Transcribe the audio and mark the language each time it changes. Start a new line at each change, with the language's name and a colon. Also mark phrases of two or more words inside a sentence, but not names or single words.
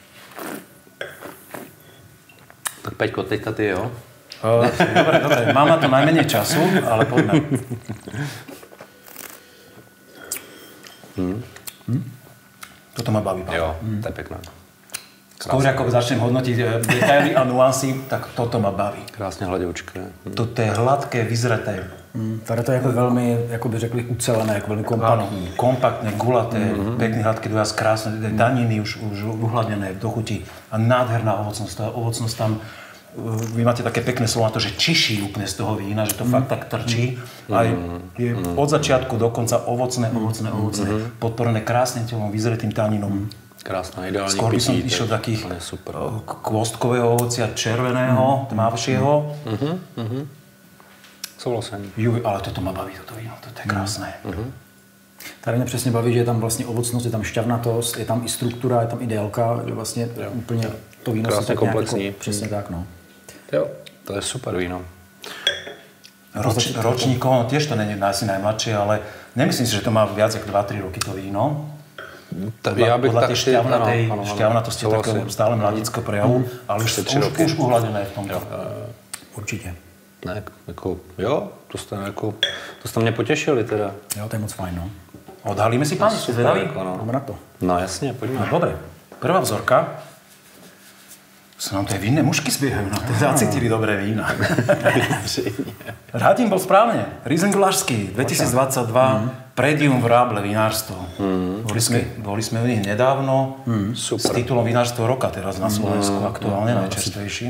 Czech: Tak Peťko, teďka ty, jo?
Slovak: Dobre, mám na to najmenej času, ale poďme. Toto ma baví.
Czech: Jo, to je pěkné.
Slovak: Skôr ako začnem hodnotiť detaily a nuancy, tak toto ma baví.
Czech: Krásně hladoučké.
Slovak: Toto je hladké, vyzreté.
Czech: Tady to je jako velmi, jako by řekli, ucelené, jako velmi kompaktní.
Slovak: Kompaktné, gulaté, pekný hladký dojazd, krásne, daniny už uhladené do chuti a nádherná ovocnosť. Tá ovocnosť tam, vy máte také pekné slovo na to, že čiší úplne z toho vína, že to fakt tak trčí. A je od začiatku do konca ovocné, podporené krásnym telom, vyzretým taninom.
Czech: Krásná, ideální
Slovak: Skôr by som
Czech: pití,
Slovak: išiel takých
Czech: super.
Slovak: kvostkového ovocia, červeného, tmavšieho.
Czech: Souhlasím.
Slovak: Ale toto ma baví, toto víno, toto je krásné.
Czech: Tady mě přesně baví, že je tam vlastně ovocnost, je tam šťavnatost, je tam i struktura, je tam i délka, že vlastně úplně to víno krásně se tak komplexní. jako, přesně tak, no. Jo, to je super víno.
Slovak: Ročníkovo, no tiež to nie je asi najmladšie, ale nemyslím si, že to má viac ako 2-3 roky to víno. Podľa tej šťavnatosti takého stále mladického prejavu, ale už uhladené v tomto.
Czech: Určitě. Ne, jako, jo, to jste mě potěšili teda. Jo, to je moc fajn, no.
Slovak: Odhalíme si, páni, ste zvedaví?
Czech: Jdeme na to. No jasně, pojďme.
Slovak: No dobre, prvá vzorka. Sa nám to aj vinné mušky zbiehajú, no to zacítili dobré vína. Radim bol správne. Riesling Vlašský, 2022, Predium v Ráble vinárstvo. Boli sme u nich nedávno s titulom Vinárstvo roka teraz na Slovensku, aktuálne najčerstvejší.